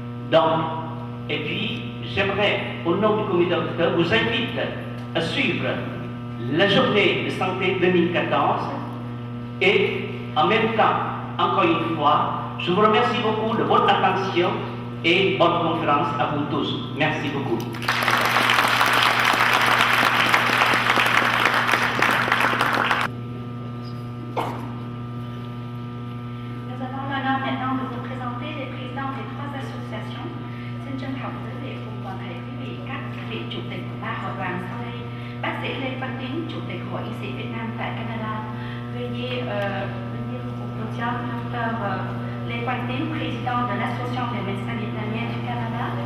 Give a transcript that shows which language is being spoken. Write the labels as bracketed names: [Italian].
[French] Donc, et puis, j'aimerais, au nom du comité d'organisation, vous invite à suivre la journée de santé 2014 et en même temps, encore une fois, je vous remercie beaucoup de votre attention et bonne conférence à vous tous. Merci beaucoup. Nous avons l'honneur maintenant de vous présenter les présidents des trois associations. [Vietnamese] Xin trân trọng giới thiệu cùng toàn thể quý vị các vị chủ tịch của ba hội đoàn sau đây. Bác sĩ Lê Văn Tín, Chủ tịch Hội Y sĩ Việt Nam tại Canada. [French] Veuillez venir au podium, Dr. Lê Quang Tín, président de l'Association des médecins vietnamiens du Canada.